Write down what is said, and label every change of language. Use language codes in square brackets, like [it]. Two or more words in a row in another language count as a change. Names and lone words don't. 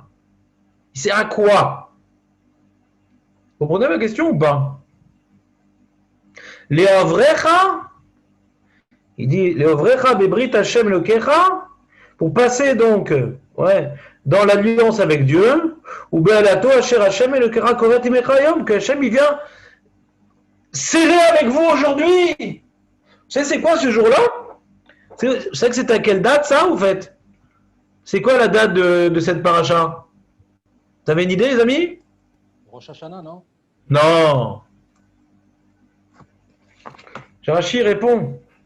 [fr] Il sert à quoi? Vous comprenez ma question ou pas? [he] לעברך, [fr] il dit [he] לעברך בברית השם אלוהיך, [fr] pour passer donc dans l'alliance avec Dieu, ou [he] באלתו אשר השם אלוהיך כורת עמך יום, [fr] que Hashem il vient serrer avec vous aujourd'hui. Vous savez c'est quoi ce jour-là? Vous savez que c'est à quelle date ça, en fait? C'est quoi la date de cette paracha? Vous avez une idée, les amis? Rosh Hashanah, non? Non. Rashi répond.